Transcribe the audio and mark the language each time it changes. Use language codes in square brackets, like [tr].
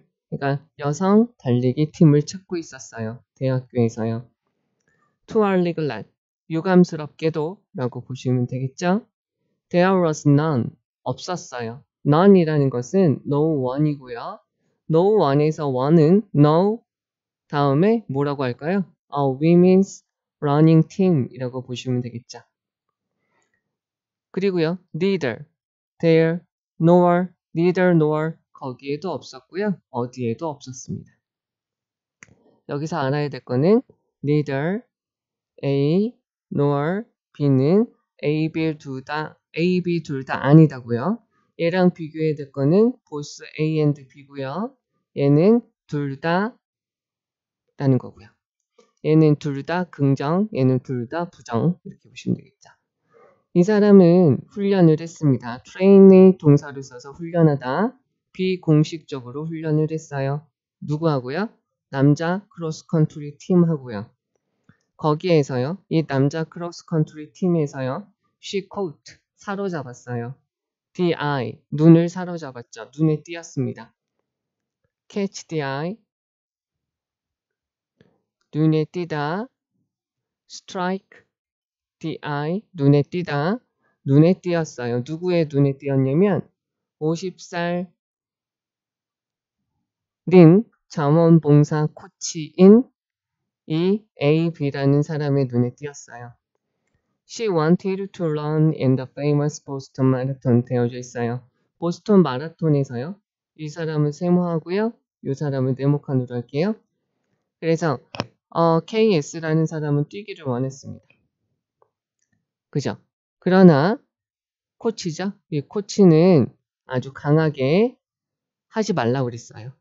[ko] 그러니까 여성 달리기 팀을 찾고 있었어요. 대학교에서요. [en] to our glad, [ko] 유감스럽게도 라고 보시면 되겠죠? [en] There was none, [ko] 없었어요. none이라는 것은 no one이고요. no one에서 one은 no 다음에 뭐라고 할까요? [en] A women's running team [ko] 이라고 보시면 되겠죠. 그리고요, [en] neither, there, neither, [ko] 거기에도 없었고요. 어디에도 없었습니다. 여기서 알아야 될 거는 [en] neither, A, nor B [ko] 는 A, B 둘 다 아니다고요. 얘랑 비교해야 될 거는 [en] both A and B [ko] 고요. 얘는 둘 다 라는 거고요. 얘는 둘 다 긍정, 얘는 둘 다 부정 이렇게 보시면 되겠죠. 이 사람은 훈련을 했습니다. train의 동사를 써서 훈련하다. 비공식적으로 훈련을 했어요. 누구하고요? 남자 크로스컨트리 팀하고요. 거기에서요. 이 남자 크로스컨트리 팀에서요. [en] she caught, [ko] 사로잡았어요. [en] the eye, [ko] 눈을 사로잡았죠. 눈에 띄었습니다. [en] catch the eye, [ko] 눈에 띄다. [en] strike the eye, [ko] 눈에 띄다. 눈에 띄었어요. 누구의 눈에 띄었냐면 50살 린 자원봉사 코치인 이 A.B라는 사람의 눈에 띄었어요. [en] She wanted to run in the famous Boston Marathon [ko] 되어져 있어요. 보스턴 마라톤에서요. 이 사람은 세모하고요. 이 사람은 네모칸으로 할게요. 그래서 KS라는 사람은 뛰기를 원했습니다. 그죠? 그러나 코치죠? 이 코치는 아주 강하게 하지 말라고 그랬어요.